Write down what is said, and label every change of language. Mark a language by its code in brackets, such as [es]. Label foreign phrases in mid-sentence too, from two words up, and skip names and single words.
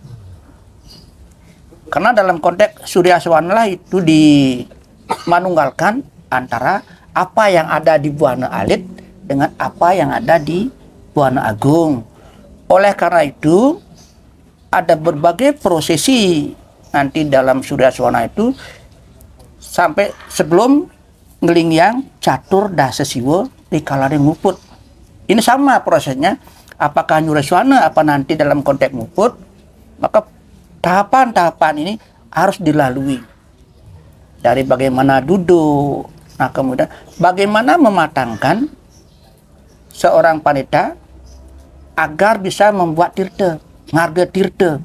[id] Karena dalam konteks Surya Sewana lah itu dimanunggalkan antara apa yang ada di Buana Alit dengan apa yang ada di Buana Agung. Oleh karena itu ada berbagai prosesi nanti dalam Surya Sewana itu sampai sebelum ngelingyang catur dasa siwa di kalaring muput. Ini sama prosesnya. Apakah Nyurya Sewana apa nanti dalam konteks muput, maka tahapan-tahapan ini harus dilalui. Dari bagaimana duduk, nah kemudian bagaimana mematangkan seorang pendeta agar bisa membuat tirta, ngarga tirta.